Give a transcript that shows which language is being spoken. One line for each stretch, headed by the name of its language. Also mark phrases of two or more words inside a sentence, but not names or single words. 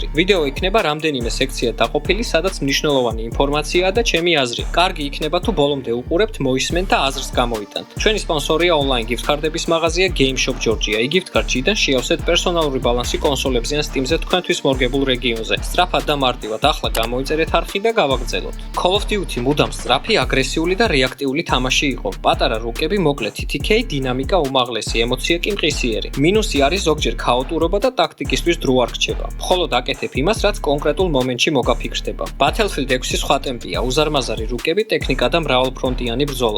Georgian: ვიდეო იქნება რამდენიმე სექციად დაყოფილი, სადაც მნიშვნელოვანი ინფორმაციაა და ჩემი აზრი. კარგი იქნება თუ ბოლომდე უყურებთ, მოისმენთ და აზრს გამოიტანთ. ჩვენი სპონსორია ონლაინ გიფტ-ქარდების მაღაზია Game Shop Georgia. იგიფტ-ქარდიდან შეავსეთ პერსონალური ბალანსი კონსოლებზე ან Steam-ზე თქვენთვის მორგებულ რეგიონზე. სწრაფად და მარტივად ახლა გამოიწერეთ არხი და გავაგრძელოთ. Call of Duty მუდამ სწრაფი, აგრესიული და რეაქტიული თამაში იყო. პატარა რუკები, მოკლე TTK, დინამიკა უმაღლესი, ემოცია კი მყისიერი. მინუსი არის ზოგჯერ ქაოტურობა და ტაქტიკისთვის დრო არ რჩება. მხოლოდ აკეთებ იმას, რაც კონკრეტულ მომენტში მოგაფიქრდება. Battlefield 6 სხვა ტემპია, უზარმაზარი რუკები, ტექნიკა და მრავალფრონტიანი ბრძოლა.